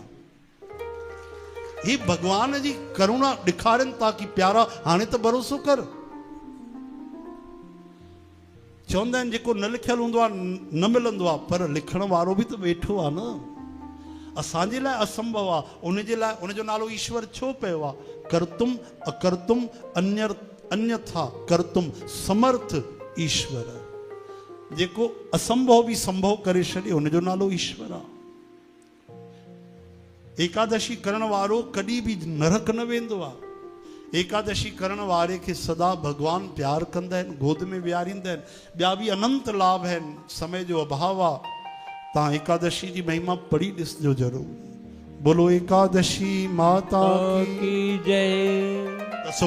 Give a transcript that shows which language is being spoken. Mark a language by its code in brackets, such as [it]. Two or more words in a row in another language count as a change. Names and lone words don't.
[sd] ही भगवान जी करुणा ॾेखारनि था कि प्यारा हाणे त भरोसो कर। चवंदा आहिनि जेको न लिखियलु हूंदो आहे न मिलंदो आहे, पर लिखण वारो बि त वेठो आहे न। असांजे लाइ असंभव आहे, उनजे लाइ उनजो नालो ईश्वर छो पियो आहे? [sa] कर्तुम अकर्तुम अन्यथा कर्तुम समर्थ ईश्वर। [sd] जेको असंभव बि संभव करे छॾे, उनजो नालो ईश्वर आहे। एकादशी करण वारो कॾहिं बि नरक न वेंदो आहे। एकादशी करण वारे खे सदा भगवान प्यार कंदा आहिनि, गोद में विहारींदा आहिनि। ॿिया बि अनंत लाभ आहिनि, समय जो अभाव आहे। तव्हां एकादशी जी महिमा पढ़ी ॾिसजो ज़रूरु। [hi] बोलो एकादशी माता की जय।